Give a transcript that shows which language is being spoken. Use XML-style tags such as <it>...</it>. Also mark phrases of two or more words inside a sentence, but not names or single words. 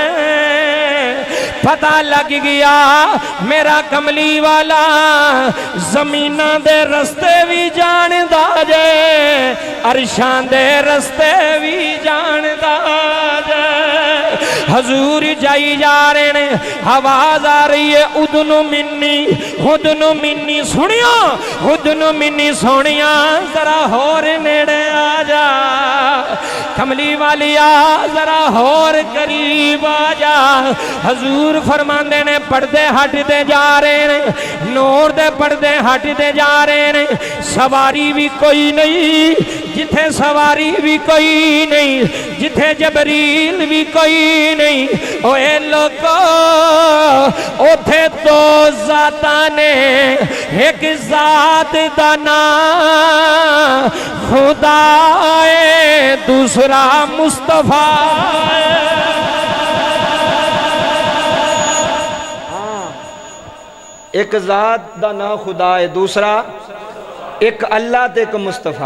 <pa>پتہ لگ گیا میرا کملی والا زمیناں دے رستے بھی جاندا جے عرشاں دے رستے بھی جاندا جے. حضور جائی جا رہے نے آواز آ رہی ہے ادن منی سنیا ادن منی سونیا ذرا ہور نیڑے آ جا کملی والیا ذرا ہور قریب آ جا. حضور فرماندے نے پردے ہٹ دے جا رہے نے نور دے پردے ہٹ دے جا رہے نے. سواری بھی کوئی نہیں جتھے سواری بھی کوئی نہیں جتھے جبریل بھی کوئی نہیں. اوے لوگو اوتھے دو ذاتاں نے ایک ذات دا نام خدا ہے دوسرا مصطفیٰ ایک ذات دا نام خدا ہے دوسرا ایک اللہ تے ایک مصطفیٰ.</pa>